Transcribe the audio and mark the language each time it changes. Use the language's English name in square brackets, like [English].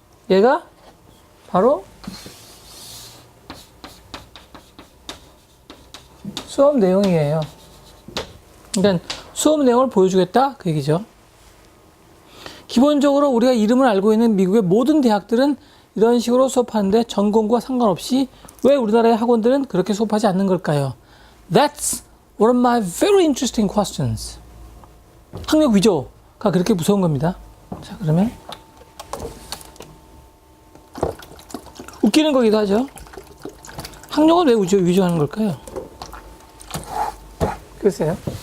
[Korean] 얘가 바로 수업 내용이에요. 그러니까 수업 내용을 보여주겠다 그 얘기죠. 기본적으로 우리가 이름을 알고 있는 미국의 모든 대학들은 이런 식으로 수업하는데 전공과 상관없이 왜 우리나라의 학원들은 그렇게 수업하지 않는 걸까요? [English] That's one of my very interesting questions. [Korean] 학력 위조가 그렇게 무서운 겁니다. 자, 그러면 웃기는 거기도 하죠. 학력을 왜 위조하는 걸까요? 글쎄요.